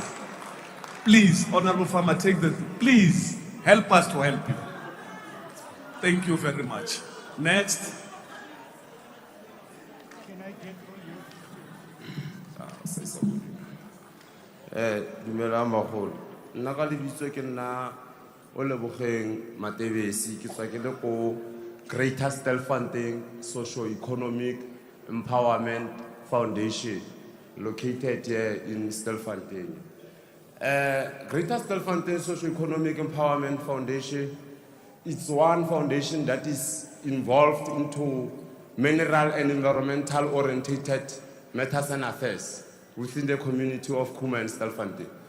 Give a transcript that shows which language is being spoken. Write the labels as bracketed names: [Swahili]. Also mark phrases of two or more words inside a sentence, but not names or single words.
[English] Please, Honorable Farmer, take the. Please help us to help you. Thank you very much. Next. Can I get from you? [Tswana] Dumelang bagolo. Nna ka lebitso ke nna o lebogeng Matebesi ke tswa ke le ko Greater Stelfontein Socio-Economic Empowerment Foundation [English] located here in Stelfontein. Greater Stelfontein Socio-Economic Empowerment Foundation, it's one foundation that is involved into mineral and environmental oriented matters and affairs within the community of Kuma and Stelfontein.